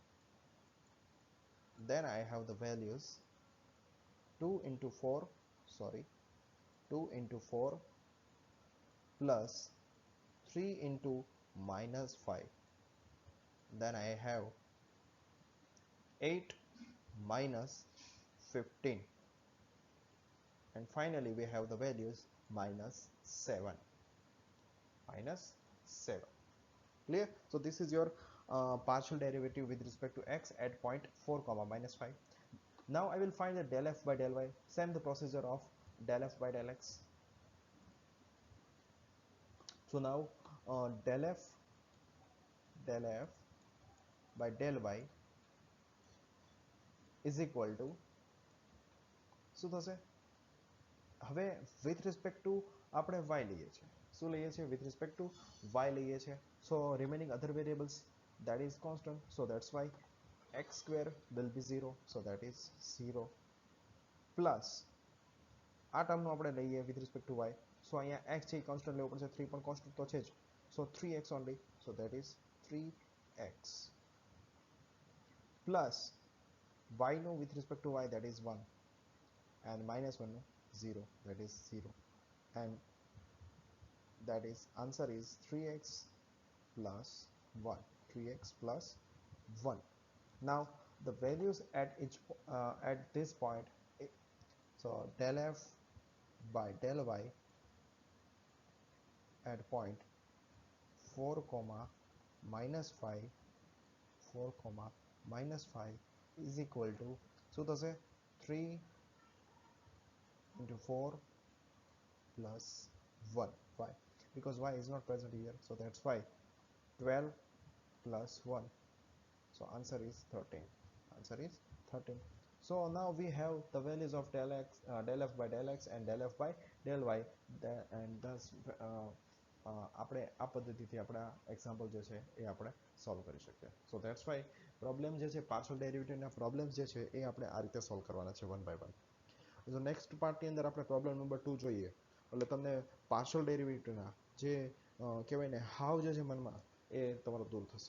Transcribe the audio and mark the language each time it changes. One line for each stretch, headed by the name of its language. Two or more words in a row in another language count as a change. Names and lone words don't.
English: then I have the values 2 into 4 plus 3 into minus 5, then I have 8 minus 15, and finally we have the values minus 7. Clear? So this is your partial derivative with respect to x at point 4 comma minus 5. Now I will find the del f by del y. Same the procedure of del f by del x. So now del f by del y is equal to
Gujarati: શું થશે? હવે
English: with respect to
Gujarati: આપણે y લઈએ છીએ. શું લઈએ છીએ?
English: with respect to y
Gujarati: લઈએ છીએ.
English: So remaining other variables, that is constant. So that's why x square will be 0. So that is 0 plus
Gujarati: આ ટર્મનું આપણે લઈએ
English: with respect to y.
Gujarati: So અહીંયા x છે કોન્સ્ટન્ટ લેવો પડશે. 3 પણ કોન્સ્ટન્ટ તો છે જ.
English: So 3x only. So that is 3x plus y નો with respect to y, that is 1, and minus 1 no 0, that is 0, and that is answer is 3x plus 1. Now the values at at this point, so del f by del y at point 4 comma minus 5 is equal to, so to say 3 into 4 plus 1. Why? Because y is not present here, so that's why 12 plus 1. So answer is 13. So now we have the values of del f by del x and del f by del y, and thus
Gujarati: આપણે આ પદ્ધતિથી આપણા એક્ઝામ્પલ જે છે એ આપણે સોલ્વ કરી શકીએ.
English: so that's why
Gujarati: પ્રોબ્લેમ જે છે
English: partial derivativeના problems
Gujarati: જે છે એ આપણે આ રીતે સોલ્વ કરવાના છે
English: one by one.
Gujarati: તો
English: next partની
Gujarati: અંદર આપણે
English: problem number
Gujarati: 2 જોઈએ. એટલે તમને
English: partial derivativeના
Gujarati: જે કહેવાય ને હાવ જે છે મનમાં એ તમારો દૂર થશે.